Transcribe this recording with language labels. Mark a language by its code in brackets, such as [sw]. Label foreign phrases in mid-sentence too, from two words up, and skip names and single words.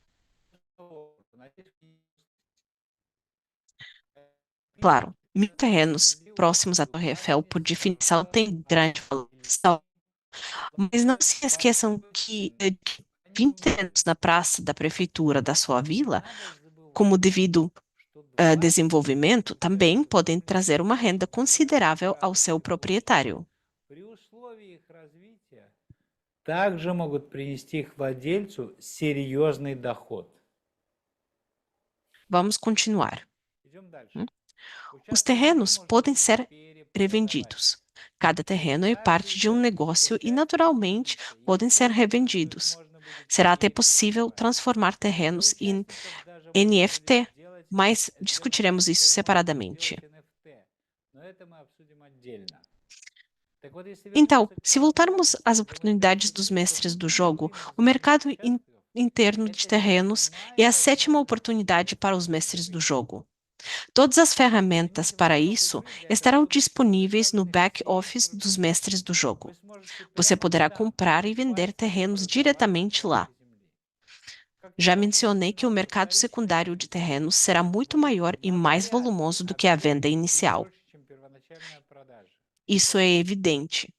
[pt] Claro, 1000 terrenos próximos à Torre Eiffel, por definição, têm grande valorização, mas não se esqueçam que 20 terrenos na praça da prefeitura da sua vila, como devido desenvolvimento, também podem trazer uma renda considerável ao seu proprietário. [ru] При условии их развития также могут принести их владельцу серьезный доход. [pt] Vamos continuar. [ru] Идем дальше. [pt] Os terrenos podem ser revendidos. Cada terreno é parte de um negócio e, naturalmente, podem ser revendidos. Será até possível transformar terrenos em NFT, mas discutiremos isso separadamente. Então, se voltarmos às oportunidades dos mestres do jogo, o mercado interno de terrenos é a sétima oportunidade para os mestres do jogo. Todas as ferramentas para isso estarão disponíveis no back-office dos mestres do jogo. Você poderá comprar e vender terrenos diretamente lá. Já mencionei que o mercado secundário de terrenos será muito maior e mais volumoso do que a venda inicial. Isso é evidente.